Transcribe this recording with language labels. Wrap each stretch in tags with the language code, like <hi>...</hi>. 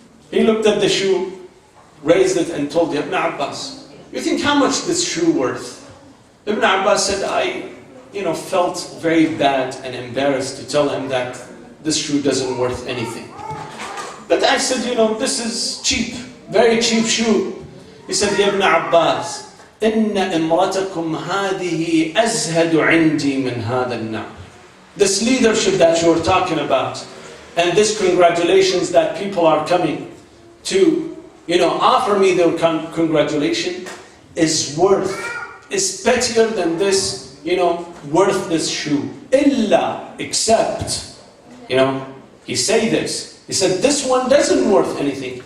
<en>He looked at the shoe, raised it and told Ibn Abbas, you think how much this shoe worth? Ibn Abbas said, I felt very bad and embarrassed to tell him that this shoe doesn't worth anything. But I said, this is cheap, very cheap shoe. He said, Ibn Abbas,</en> <ar>إِنَّ إِمْرَتَكُمْ هَذِهِ أَزْهَدُ عِنْدِي مِنْ هَذَا النَّعْمِ.</ar> <en>This leadership that you're talking about, and this congratulations that people are coming to offer me their congratulation is pettier than this, worthless shoe. Illa, except, he said this. He said, this one doesn't worth anything.</en>